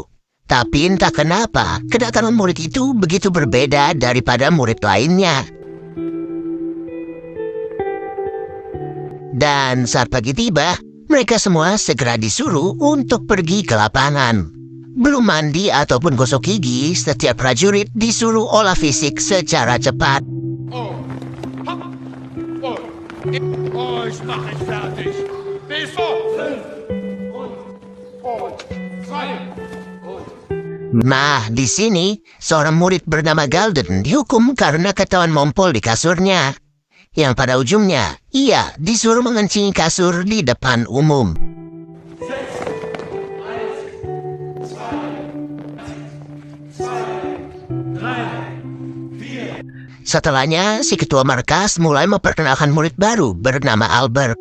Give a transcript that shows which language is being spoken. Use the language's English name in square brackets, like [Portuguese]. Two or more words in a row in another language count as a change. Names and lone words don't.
[Indonesian] Tapi entah kenapa, kedatangan murid itu begitu berbeda daripada murid lainnya. Dan saat pagi tiba, mereka semua segera disuruh untuk pergi ke lapangan. Belum mandi ataupun gosok gigi, setiap prajurit disuruh olah fisik secara cepat. [German] Oh, hopp, oh, ich mach es fertig. Bis vor 5 und 2 und [Indonesian] Nah, di sini, seorang murid bernama Galden dihukum karena ketahuan mompol di kasurnya. Yang pada ujungnya, ia disuruh mengencingi kasur di depan umum. Setelahnya, si ketua markas mulai memperkenalkan murid baru bernama Albert.